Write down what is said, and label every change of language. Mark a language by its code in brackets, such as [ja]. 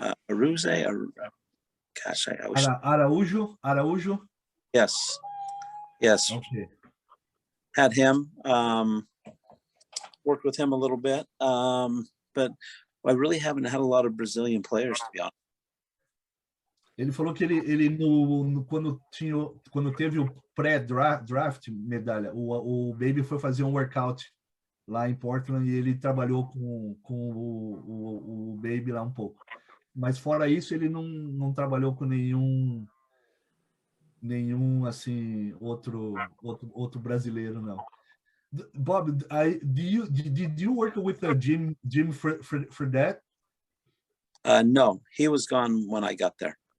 [en] Araujo. Gosh, I always. Araujo. Yes. Okay. Had him. Worked with him a little bit, but I really haven't had a lot of Brazilian players, to be honest. [pt] Ele falou que ele quando teve o pré-draft medalha, o Baby foi fazer um workout lá em Portland e ele trabalhou com o Baby lá um pouco. Mas fora isso, ele não trabalhou com nenhum assim outro brasileiro, não. [en] Bob, did you work with Jim Fredette? No, he was gone when I got there.